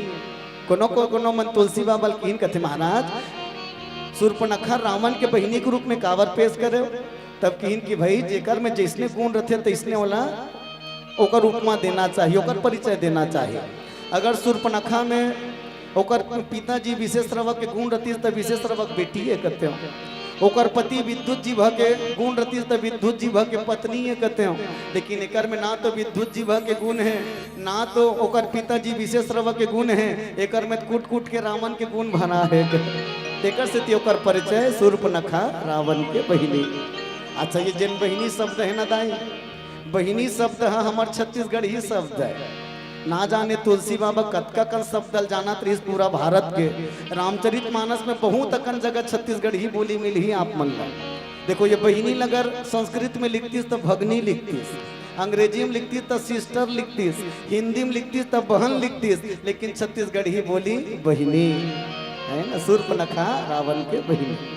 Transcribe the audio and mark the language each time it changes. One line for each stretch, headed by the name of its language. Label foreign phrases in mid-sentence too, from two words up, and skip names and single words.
Chhattisgarhi: कोनो मन तुलसी बाबा की कथे महाराज शूर्पणखा रावण के बहिनी के रूप में कावर पेश करे तब कहिन की भाई जेकर में जिसने गुण रथे तैसने वाला ओकर उपमा देना चाहिए ओकर परिचय देना चाहिए। अगर शूर्पणखा में ओकर पिताजी विशेष रवक के गुण रती तब विशेष रवक बेटी है कहते हो ओकर पति विद्युत जी भ के गुण रती तब विद्युत जी भ के पत्नी है कहते हो। लेकिन एकर में ना तो विद्युत जी भ के गुण है ना तो ओकर पिताजी विशेष रवक के गुण है एकर में कूट कूट के रावण के गुण भरा है एकर से ओकर परिचय शूर्पणखा रावण के बहिनी। अच्छा ये जिन बहिनी शब्द है ना दाई बहिनी शब्द है हमार छत्तीसगढ़ी शब्द है ना जाने तुलसी बाबा कतका कन शब्द जाना इस पूरा भारत के रामचरित मानस में बहुत अकन जगह छत्तीसगढ़ी बोली मिली ही आप मन ला। देखो ये बहिनी अगर संस्कृत में लिखती तो भगनी लिखती अंग्रेजी में लिखती तो सिस्टर लिखती हिंदी में लिखती तो बहन लिखती लेकिन छत्तीसगढ़ी बोली बहिनी है ना शूर्पणखा रावण के बहिनी।